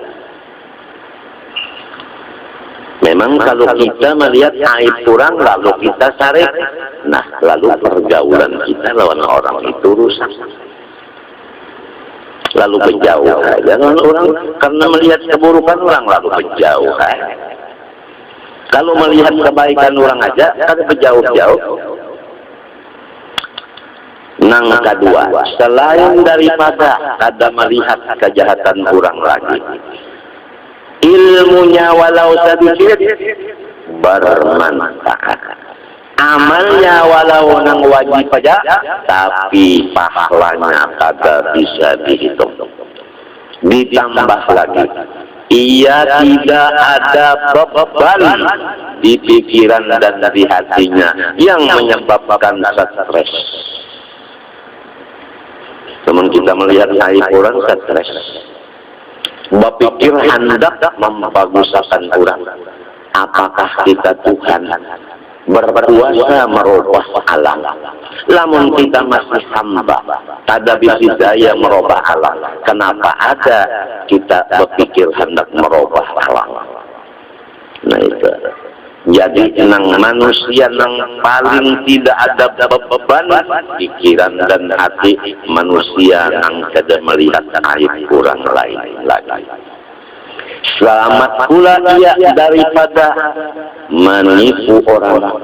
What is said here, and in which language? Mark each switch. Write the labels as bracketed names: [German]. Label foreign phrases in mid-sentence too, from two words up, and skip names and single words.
[Indonesian] Memang kalau kita melihat aib kurang lalu kita cari, nah lalu pergaulan kita lawan orang itu rusak, lalu menjauh aja orang karena melihat keburukan orang lalu menjauh aja. Kalau melihat kebaikan orang aja, [Banjar] kada berjauh-jauh. Nang kedua, selain daripada kada melihat kejahatan orang lagi, ilmunya walau sedikit bermanfaat, amalnya walau nang wajib aja, tapi pahalanya kada bisa dihitung. [Indonesian] Ditambah lagi, ia tidak ada beban di pikiran dan di hatinya yang menyebabkan stres. Namun kita melihat aib orang stres, berpikir hendak membaguskan orang. Apakah kita Tuhan berkuasa merubah alam? [Banjar] Lamun kita masih hamba, tak bisa daya merubah alam. [Indonesian] Kenapa ada kita berpikir hendak merubah alam? Nah itu. [Banjar] Jadi nang manusia nang paling tidak ada beban pikiran dan hati manusia nang kada melihat aib kurang lain lagi. [Indonesian] Selamat pula ia daripada menipu orang.